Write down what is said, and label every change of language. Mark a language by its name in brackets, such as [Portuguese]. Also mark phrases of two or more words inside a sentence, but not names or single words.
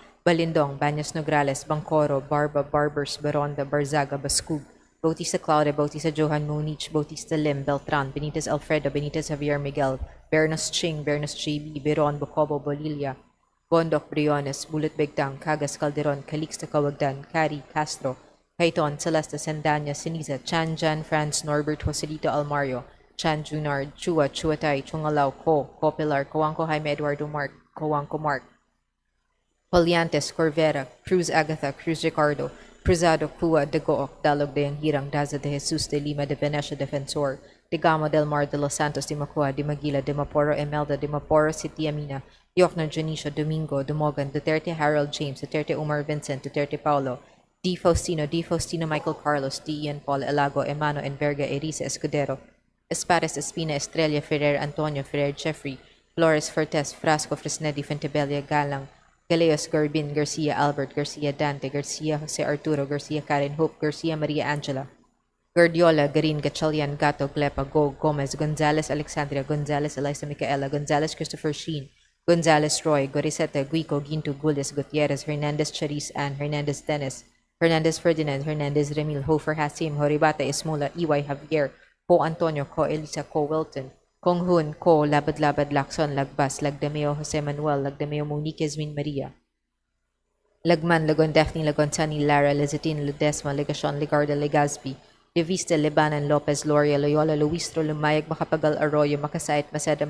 [English] Balindong, Baños Nograles, Bangcoro, Barba, Barbers, Baronda, Barzaga, Bascug, Bautista Claudia, Bautista Johan Munich, Bautista Lim, Beltran, Benitez Alfredo, Benitez Javier Miguel, Bernos Ching, Bernos JB, Beron, Bocobo, Bolilla, Bondoc, Briones, Bulut Begtang, Cagas Calderon, Calixto Cawagdan, Cari, Castro, Caiton, Celeste, Sendanya, Siniza, Chan, Jan, Franz, Norbert, Joselito, Almario, Chan, Junard, Chua, Chuatay, Chungalao, Ko Pilar, Coanco, Jaime Eduardo Mark, Coanco Mark, Poliantes, Corvera, Cruz Agatha, Cruz Ricardo, Cruzado, Cua, de Gooc, Dalog de Anhirang, Daza de Jesus de Lima de Venecia Defensor, de Gamo del Mar de los Santos de Macua, de Maguila, de Maporo Emelda, de Maporo City Amina, Yocna Janicio, Domingo, Dumogan, Duterte Harold James, Duterte Umar Vincent, Duterte Paulo, D. Faustino Michael Carlos, D. Ian Paul Elago, Emano Enverga, Erisa Escudero, Espares Espina, Estrella Ferrer, Antonio Ferrer, Jeffrey, Flores Fortes, Frasco Fresnedi, Fentebella Galang, Galeos Garbin, Garcia Albert, Garcia Dante, Garcia Jose Arturo, Garcia Karen Hope, Garcia Maria Angela, Guardiola, Garin, Gatchalian, Gato, Glepa, Go, Gomez, Gonzalez, Alexandria, Gonzalez, Eliza Micaela, Gonzalez, Christopher Sheen, Gonzalez, Roy, Goriseta, Guico, Ginto, Gules, Gutierrez, Hernandez, Charis, Ann, Hernandez, Dennis, Hernandez, Ferdinand, Hernandez, Remil, Hofer, Hasim, Horibata, Esmola, EY, Javier, Ko Antonio, Ko Elisa, Ko Wilton, Kong Hun, Ko, Labad-Labad, Lacson, Lagbas, Lagdameo, Jose Manuel, Lagdameo, Monique, Esmin, Maria, Lagman, Lagon, Daphne, Lagon, Sunny, Lara, Lizatin, Ledesma, Legacion, Legarda, Legazpi, Levista, Lebanon, Lopez, Loria, Loyola, Luistro, Lumayag, Macapagal, Arroyo, Makasait, Maceda,